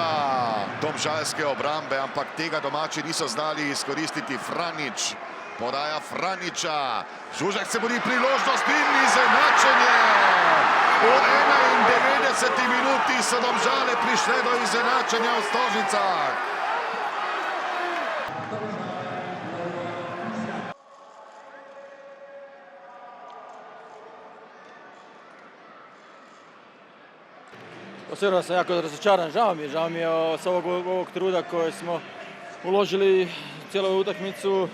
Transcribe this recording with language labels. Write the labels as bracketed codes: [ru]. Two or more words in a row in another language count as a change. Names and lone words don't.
[sl] Domžalske obrambe, ampak tega domači niso znali izkoristiti. Franić, podaja Franića, Žužek se bori priložnost in izenačenje. V 91. minuti so Domžale prišle do izenačenja v Stožicah. [hr] Osobno sam jako razočaran, žao mi je s ovog truda koje smo uložili cijelu utakmicu.